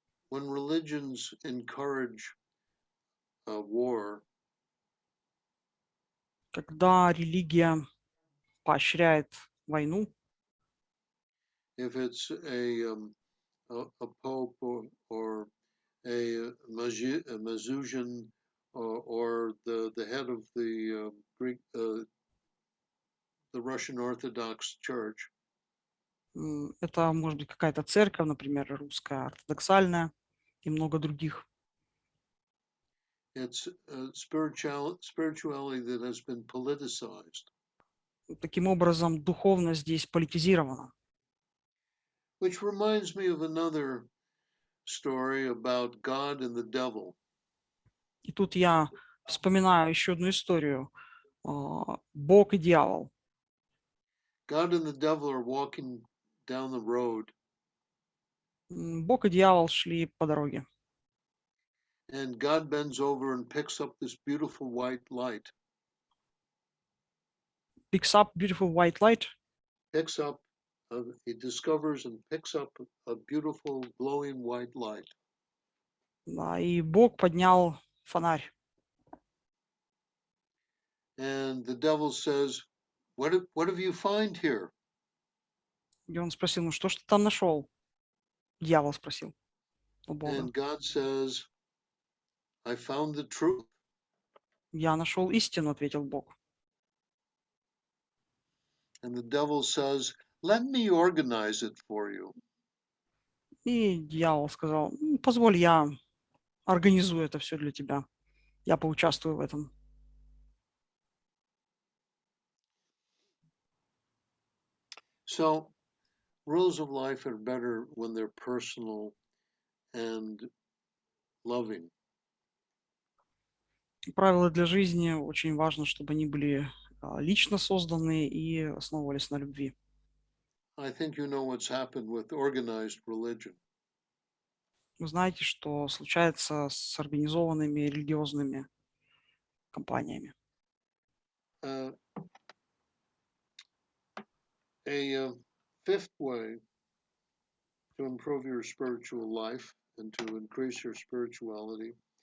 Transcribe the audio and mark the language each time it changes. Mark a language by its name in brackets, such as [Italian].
[English] When religions encourage war, [Russian] Когда религия поощряет войну, [English] if it's a pope or a Mazusian or the head of the Greek the Russian Orthodox Church, [Russian] это может быть какая-то церковь, например, русская, ортодоксальная и много других. [English] it's spirituality that has been politicized. [Russian] Таким образом, духовность здесь политизирована. [English] Which reminds me of another story about God and the devil. [Russian] И тут я вспоминаю еще одну историю. Бог и дьявол. [English] God and the devil are walking down the road, [Russian] Бог и дьявол шли по дороге. [English] and God bends over and picks up this beautiful white light. Picks up beautiful white light. He discovers and picks up a beautiful glowing white light. [Russian] Да, и Бог поднял фонарь. [English] And the devil says, what have you find here? [Russian] И он спросил, ну что ж ты там нашел? Дьявол спросил у Бога. [English] And God says, I found the truth. [Russian] Я нашел истину, ответил Бог. [English] And the devil says, let me organize it for you. [Russian] И дьявол сказал, позволь, я организую это все для тебя. Я поучаствую в этом. [English] So, rules of life are better when they're personal and loving. [Russian] Правила для жизни очень важно, чтобы они были лично созданы и основывались на любви. [English] I think you know what's happened with organized religion. [Russian] Вы знаете, что случается с организованными религиозными компаниями. [English] A fifth way to improve your spiritual life and to increase your spirituality